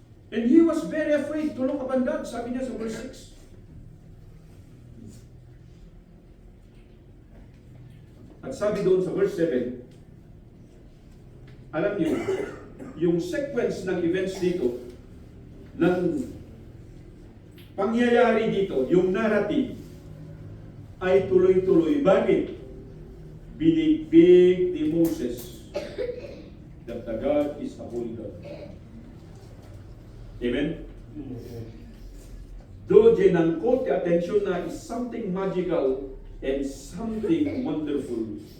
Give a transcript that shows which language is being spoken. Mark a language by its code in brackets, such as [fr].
[en] And he was very afraid to look upon God, [tl] sabi niya sa [en] verse 6. [tl] At sabi doon sa verse 7, alam niyo, yung sequence ng events dito, ng pangyayari dito, yung narrative, ay tuloy-tuloy. Bakit? Binigbig ni [en] Moses that the God is a holy God. Amen? Though ginangkot the attention na is something magical and something wonderful.